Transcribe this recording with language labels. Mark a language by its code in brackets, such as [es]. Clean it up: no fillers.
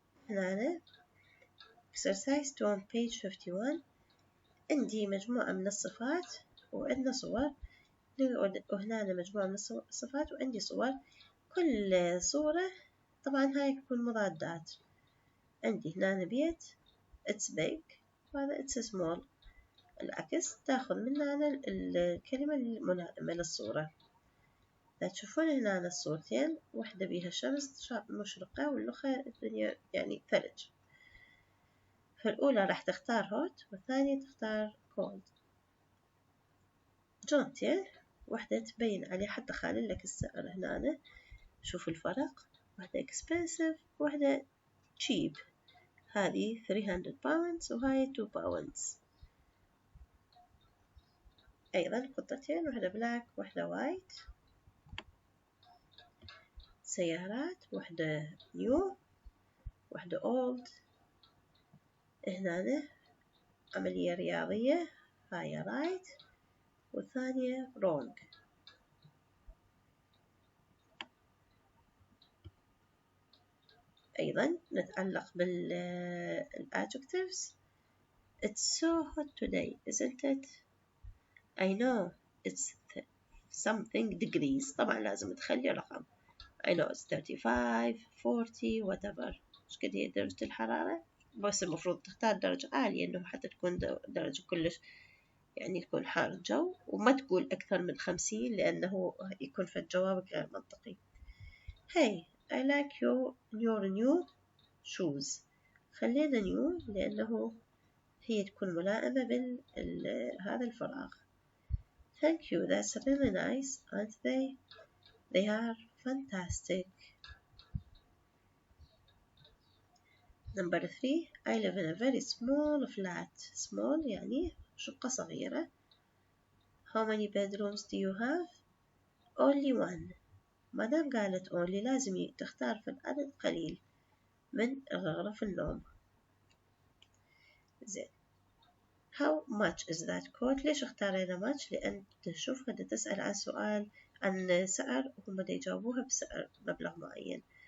[ar] هنا [en] exercise 2 on page 51 [ar] عندي مجموعة من الصفات وعندنا صور. وهنا مجموعة من الصفات وعندي صور. كل صورة طبعا هاي تكون مضادات. عندي هنا بيت [en] it's big [ar] وهذا [en] it's small. [ar] العكس تاخذ من هنا الكلمة الملائمة للصورة. تشوفون هنا الصورتين واحدة بيها شمس مشرقة والأخرى الدنيا يعني ثلج. فالأولى راح تختار hot والثانية تختار cold. جونتين واحدة تبين عليه حتى خالي لك السعر هنا. شوف الفرق، واحدة expensive واحدة cheap. هذه 300 pounds وهاي 2 pounds. أيضا قطتين، واحدة بلاك واحدة وايت. سيارات، واحدة نيو واحدة اولد. هنا عملية رياضية، هاي رايت والثانية رونج. أيضا نتعلق بالadjectives. [en] It's so hot today, isn't it? I know it's something degrees. [ar] طبعا لازم تخلي رقم. [en] I know it's 35 40 whatever. [ar] مش قد هي درجة الحرارة، بس المفروض تختار درجة عالية إنه حتى تكون درجة كلش يعني يكون حار الجو، وما تقول أكثر من 50 لأنه يكون في الجواب غير منطقي. [en] Hey, I like your new shoes. [ar] خلينا new لأنه هي تكون ملائمة هذا الفراغ. [en] Thank you, that's really nice, aren't they? They are fantastic. Number 3, I live in a very small flat. [ar] Small يعني شقة صغيرة. [en] How many bedrooms do you have? Only one. [ar] ما دام قالت only لازم تختار في العدد قليل من غرف النوم. زين. [en] How much is that coat? [ar] ليش اختارينا much؟ لأن تشوف بدها تسأل عن سؤال عن سعر وهم دا يجاوبوها بسعر مبلغ معين.